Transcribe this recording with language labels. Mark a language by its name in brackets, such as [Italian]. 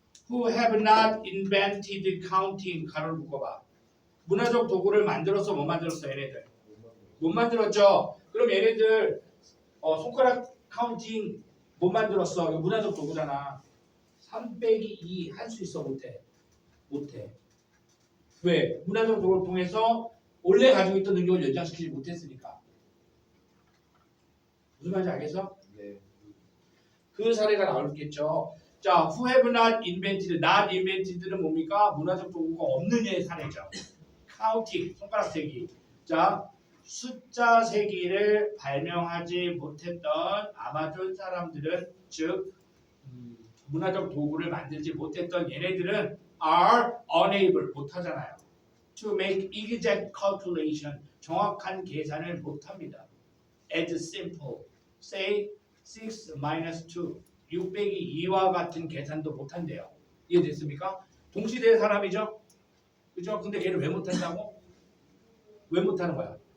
[English] Who have not invented counting [Korean] 가로를 묶어봐. 문화적 도구를 만들어서 못 만들었어 얘네들. 못 만들었죠. 그럼 얘네들 손가락 카운팅 못 만들었어. 이거 문화적 도구잖아. 3 빼기 2 할 수 있어 못해? 못해. 왜? 문화적 도구를 통해서 원래 가지고 있던 능력을 연장시키지 못했으니까. 무슨 말인지 알겠어? 네. 그 사례가 나오겠죠. 자, [English] who have not invented, not invented는 [Korean] 뭡니까? 문화적 도구가 없는 예의 사례죠. counting, 손가락 세기. 자, 숫자 세기를 발명하지 못했던 아마존 사람들은 즉 문화적 도구를 만들지 못했던 얘네들은 [English] are unable [Korean] 못하잖아요. [English] To make exact calculation [Korean] 정확한 계산을 못합니다. [English] As simple, say 6 minus 2 [Korean] 6 빼기 2와 같은 계산도 못한대요. 이해됐습니까? 동시대의 사람이죠? 그죠? 근데 걔를 왜 못한다고? 왜 못하는 거야?